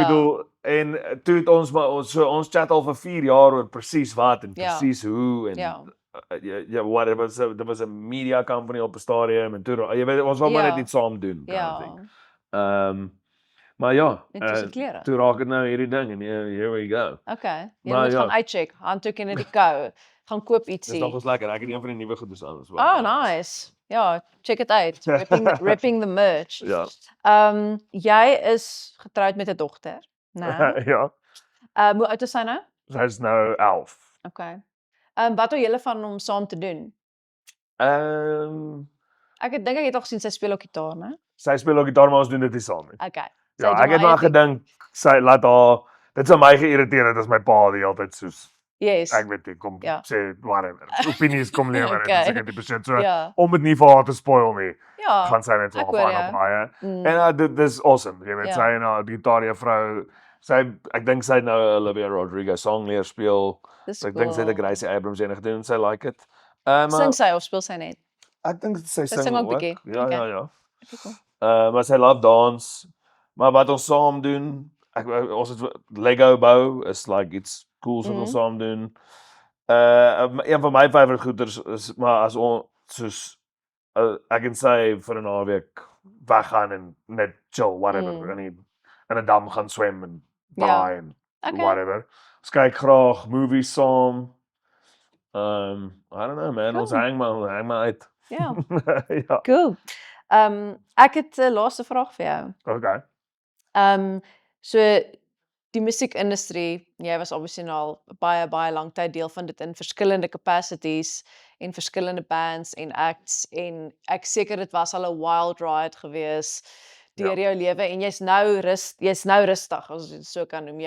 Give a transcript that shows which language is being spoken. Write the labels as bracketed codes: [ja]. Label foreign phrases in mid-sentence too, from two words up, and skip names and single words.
[af] bedoel en toe het ons maar ons chat al vir 4 jaar oor presies wat en Ja. presies hoe en Ja. ja, [en] whatever, there was [af] 'n [en] media company [af] op 'n stadium en toe jy weet ons wou maar Ja. net iets saam doen [en] kind of [af] Ja. thing. Maar ja, En toe se klere. toe raak dit nou hierdie ding en [en] here we go. [af] Okay. Jy Maar moet ja. gaan uitcheck, handdoek in die kou. Gaan koop Dis ietsie. nogals lekker. Ek het een van die nuwe goedes aan. [en] Oh, nice. Ja, check it out. Ripping the merch. [af] Ja. Jy is getroud met 'n dogter, né? Ja. Hoe oud is sy nou? Sy is nou 11. Okay. Wat hou julle van om saam te doen? Dink ek het al gesien sy speel ook gitaar, né? Sy speel ook gitaar, maar ons doen dit nie saam nie. Okay. Ja, ek het maar gedink sy laat haar dit sou my geïrriteer het as my pa die altyd soos Yes. ek weet nie kom Ja. sê whatever. Opinies kom lewer Okay. en seker die persoon so Ja. om dit nie vir haar te spoil nie. Ja. Gaan sy net so ek af hoor aan jou. op haar. Mm. En dit is awesome. Jy weet Ja. sy en haar gitaarjuffrou ek dink sy het nou Olivia Rodrigo song leer speel. Dis Ek dink sy het 'n Gracie Abrams ene gedoen en sy [en] like it. [af] Maar Sing sy of speel sy net? ek dink sy Sy sing sing ook ook. bietjie. Ja, Okay. ja. [en] Okay, cool. [af] Maar sy love dance. Maar wat ons saam doen, ons het Lego bou is like iets cools wat ons saam doen. Een van my favourite goeders is maar as ons soos ek en sy vir 'n naweek weggaan en net [en] chill whatever [af] in 'n dam gaan swem en braai en Okay. whatever. Ons kyk graag movies saam. [en] I don't know man, ons [af] Cool. hang maar uit. Ja. Ja, Cool. Ek het 'n laaste vraag vir jou. okay. So die musiekindustrie, jy was obviously nou al baie lank tyd deel van dit in verskillende capacities en verskillende bands en acts en ek seker dit was al 'n [en] wild ride [af] gewees deur jou lewe en jy's nou rustig as jy dit so kan noem.